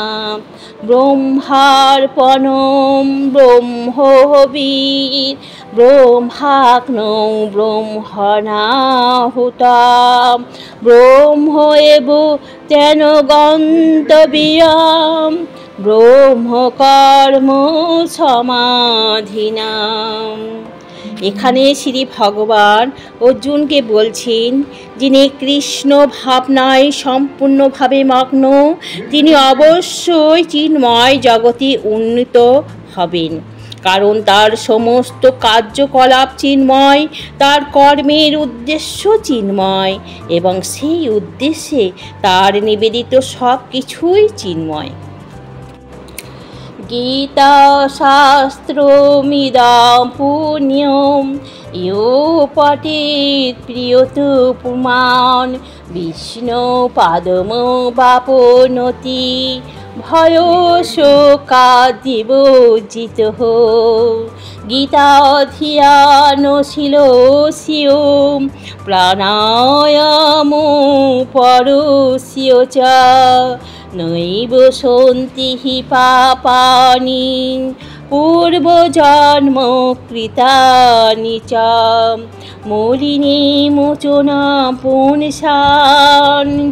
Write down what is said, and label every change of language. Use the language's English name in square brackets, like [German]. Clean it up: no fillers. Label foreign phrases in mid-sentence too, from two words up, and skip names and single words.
[Sanskrit] ব্রহ্মার্পণম ব্রহ্মবীর ব্রহ্মাগ্নো ব্রহ্মণাহুতম ব্রহ্মৈব তেন গন্তব্যম ব্রহ্মকর্ম সমাধিনা। [Bangla] এখানে শ্রী ভগবান অর্জুনকে বলছেন, যিনি কৃষ্ণ ভাবনায় সম্পূর্ণভাবে মগ্ন তিনি অবশ্যই চিন্ময় জগতে উন্নীত হবেন, কারণ তার সমস্ত কার্যকলাপ চিন্ময়, তার কর্মের উদ্দেশ্য চিন্ময় এবং সেই উদ্দেশ্যে তার নিবেদিত সব কিছুই চিন্ময়। [Sanskrit] গীতা শাস্ত্রমিদং পুণ্যম ইয়ো পঠেৎ প্রিয়তো পুমাन् বিষ্ণু পাদমবাপ্নোতি ভয়োশোকাদিবর্জিতঃ। গীতাধিয়ানশীলস্য প্রাণায়ামো পরস্য চ নৈব সন্তি হি পাপানি পূর্বজন্ম কৃতানি চ মলিনে মোচনা পুনসান